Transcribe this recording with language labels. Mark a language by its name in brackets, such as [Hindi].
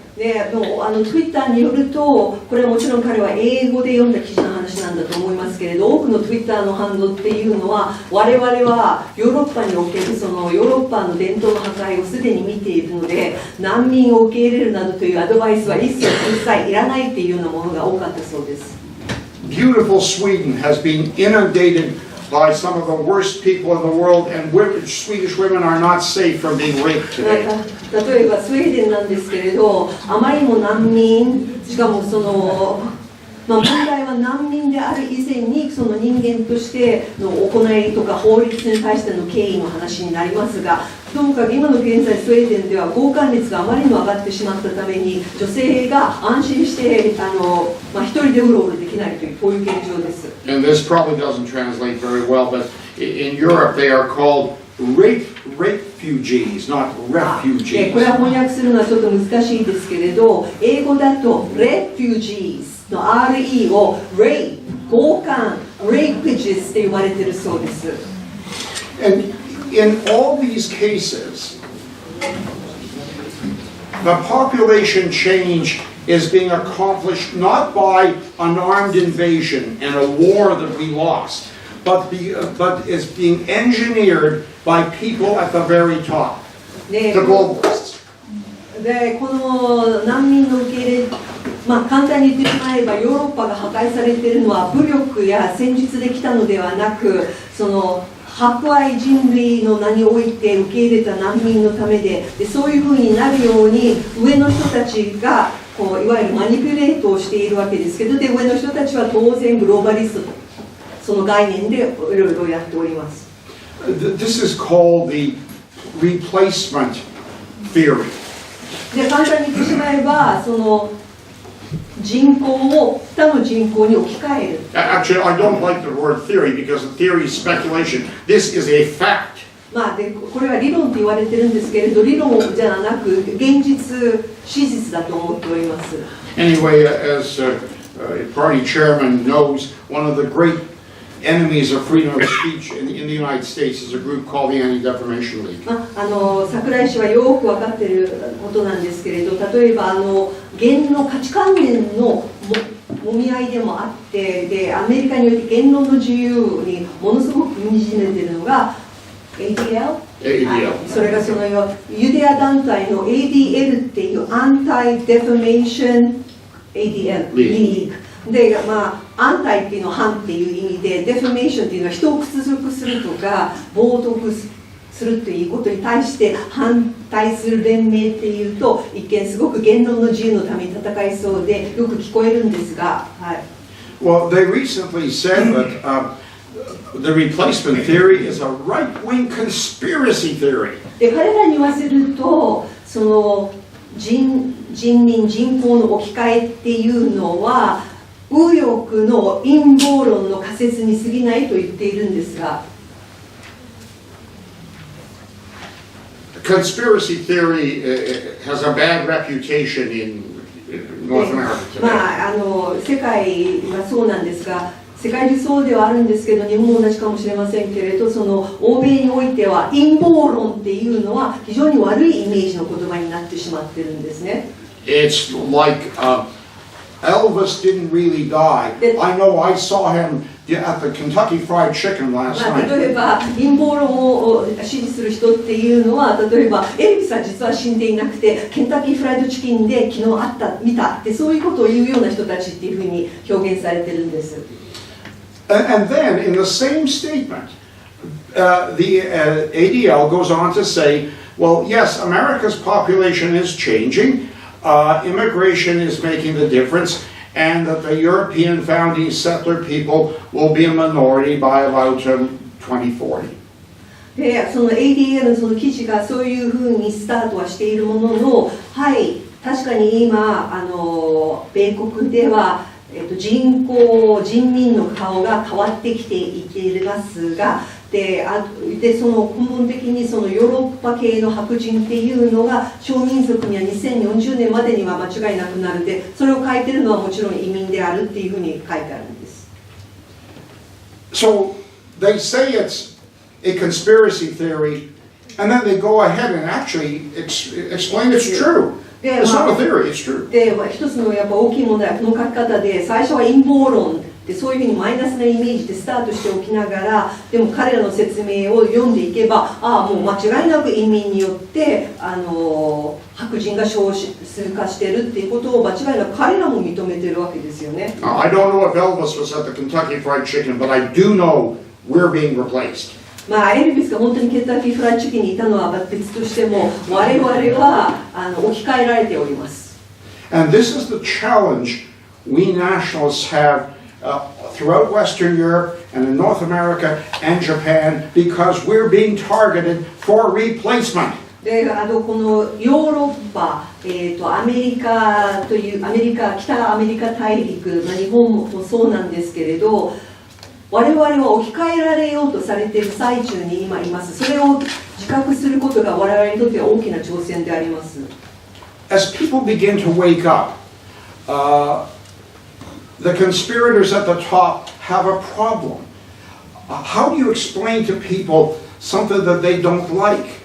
[Japanese] でTwitter によると、これはもちろん彼は英語で読んだ記事の話なんだと思いますけれど、多くの Twitter の反応っていうのは、我々はヨーロッパにおけるそのヨーロッパの伝統の破壊をすでに見ているので、難民を受け入れるなどというアドバイスは一切いらないっていうようなものが多かったそうです。 [English] Beautiful Sweden has been inundated by some of the worst people in the world, and Swedish women are not safe from being raped today. [Japanese] 例えばスウェーデンなんですけれど、あまりにも難民、しかもその、問題は難民である以前にその人間としての行いとか法律に対しての敬意の話になりますが、ともかく今の現在スウェーデンでは強姦率があまりにも上がってしまったために、女性が安心して一人でうろうろできないというこういう現状です。 [English] And this probably doesn't translate very well, but in Europe they are called refugees, not refugees. [Japanese] これは翻訳するのはちょっと難しいですけれど、英語だと refugees の RE を rape、強姦、rapages って呼ばれているそうです。 [English] And in all these cases, the population change is being accomplished not by an armed invasion and a war that we lost, but is being engineered by people at the very top, the globalists. [Japanese] でこの難民の受け入れ、簡単に言ってしまえばヨーロッパが破壊されているのは武力や戦術で来たのではなく、その博愛人類の名において受け入れた難民のためで、そういうふうになるように上の人たちがこういわゆるマニピュレートをしているわけですけど、で上の人たちは当然グローバリストとその概念でいろいろやっております。 [English] This is called the replacement theory. [Japanese] で簡単に言ってしまえば、その人口を他の人口に置き換える。 [English] Actually, I don't like the word theory because theory is speculation. This is a fact. [Japanese] でこれは理論と言われてるんですけれど、理論じゃなく現実、史実だと思っております。 [English] Anyway, as party chairman knows, one of the great enemies of freedom of speech in the United States is a group called the Anti-Defamation League. [Japanese] 櫻井氏はよく分かっていることなんですけれど、例えば言の価値観念のもみ合いでもあって、でアメリカにおいて言論の自由にものすごく踏みしめているのが ADL? [English] ADL. [Japanese] それがそのユダヤ団体の ADL っていうアンタイ・デファメーション ADL リーグで、アンタイっていうのは反っていう意味で、デファメーションっていうのは人を屈辱するとか冒涜するということに対して反対する連盟っていうと、一見すごく言論の自由のために戦いそうでよく聞こえるんですが、 [English] Well, they recently said that the replacement theory is a right-wing conspiracy theory. [Japanese] で彼らに言わせると、その人口の置き換えっていうのは右翼の陰謀論の仮説に過ぎないと言っているんですが、 [English] Conspiracy theory has a bad reputation in North America today. [Japanese] 世界はそうなんですが、世界中そうではあるんですけど、日本も同じかもしれませんけれど、その欧米においては陰謀論っていうのは非常に悪いイメージの言葉になってしまってるんですね。 [English] It's like Elvis didn't really die. I know I saw him at the Kentucky Fried Chicken last night. [Japanese] 例えば陰謀論を支持する人っていうのは、例えばエルビスは実は死んでいなくてケンタッキーフライドチキンで昨日見たって、そういうことを言うような人たちっていうふうに表現されてるんです。 [English] And then in the same statement, the ADL goes on to say, well, yes, America's population is changing. Immigration is making the difference, and that the European founding settler people will be a minority by about 2040. [Japanese] でその ADL のその記事がそういうふうにスタートはしているものの、はい、確かに今米国では、人民の顔が変わってきていますが、でその根本的にそのヨーロッパ系の白人っていうのが少民族には2040年までには間違いなくなるで、それを書いてるのはもちろん移民であるっていうふうに書いてあるんです。 [English] So they say it's a conspiracy theory, and then they go ahead and actually explain it's true. It's not a theory, it's true. [Japanese] で、一つのやっぱ大きい問題はこの書き方で、最初は陰謀論でそういうふうにマイナスなイメージでスタートしておきながら、でも彼らの説明を読んでいけば、もう間違いなく移民によって白人が少数化してるっていうことを間違いなく彼らも認めてるわけですよね。 [English] I don't know if Elvis was at the Kentucky Fried Chicken, but I do know we're being replaced. [Japanese] エルビスが本当にケンタッキーフライドチキンにいたのは別としても、我々は置き換えられております。 [English] And this is the challenge we nationalists have throughout Western Europe and in North America and Japan, because we're being targeted for replacement. [Japanese] でこのヨーロッパ、アメリカという北アメリカ大陸、日本もそうなんですけれど、我々は置き換えられようとされている最中に今います。それを自覚することが我々にとっては大きな挑戦であります。 [English] As people begin to wake up, the conspirators at the top have a problem. How do you explain to people something that they don't like?